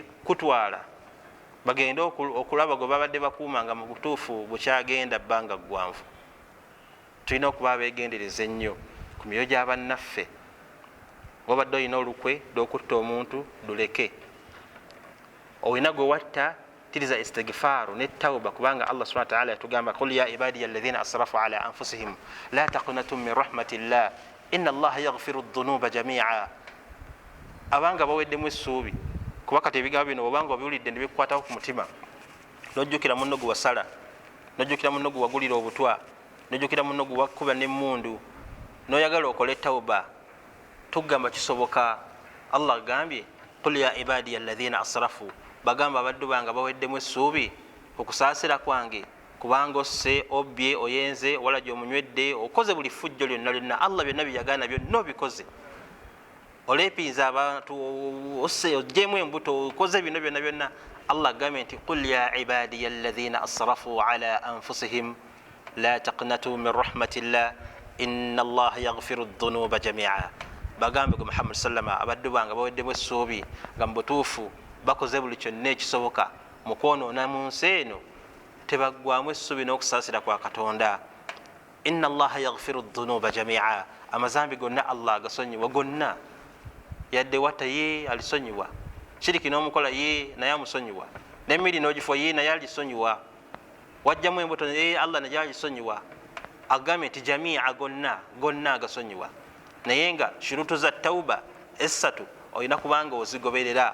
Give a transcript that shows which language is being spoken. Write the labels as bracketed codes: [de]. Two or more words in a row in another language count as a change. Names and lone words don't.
[lg] Kutwala bagenda okulaba gwe babadde bakuumanga mu butuufu bukyagenda bbanga ggwanvu. Tulina okuba abeegendereza ennyo ku myoyo gy'abannaffe. Wabadde olina olukwe lw'okutta omuntu luleke, olina gwe watta tiriza istighfaaru ne tawba, kubanga [ar] الله سبحانه وتعالى [lg] yatugamba [ar] قل يا عبادي الذين أسرفوا على أنفسهم لا تقنطوا من رحمة الله إن الله يغفر الذنوب جميعا. [lg] Abanga baweddemu essuubi, kuba kati ebigambo bino obanga obiwulidde ne bikukwatako ku mutima, nojjukira munno gwe wasala, nojjukira munno gwe wagulira obutwa, nojjukira munno gwe wakkuba n'emmundu, noyagala okole tawba, tugamba kisoboka. Allah agambye [ar] قل يا عبادي الذين أسرفوا, [lg] bagamba abaddu bange baweddemu essuubi okusaasira kwange, kubanga osse, obbye, oyenze, wala gy'omunywedde, okoze buli fujjo lyonna lyonna Allah byonna byeyagaana byonna obikoze, olepinza abantu, osse, ogyemu embuto, okoze bino byonna byonna. Allah agambye nti [ar] قل يا عبادي الذين أسرفوا على أنفسهم لا تقنطوا من رحمة الله إن الله يغفر الذنوب جميعا. [lg] Bagambe ku Muhammad sallama abaddu bange baweddemu essuubi nga mu butuufu bakoze buli kyonna ekisoboka mu kwonoona mu nsi eno, tebaggwamu essuubi n'okusaasira kwa Katonda. [ar] إن الله يغفر الذنوب جميعا, [lg] amazambi gonna Allah agasonyiwa gonna, yadde watta ye alisonyiwa, shiriki n'omukola ye naye amusonyiwa, n'emmiri n'ogifo ye naye alisonyiwa, wajjamu embuto ye Allah naye alisonyiwa. Agambye nti jami'a gonna agasonyiwa, naye nga shurutu za tawba essatu olina kubanga ozigoberera.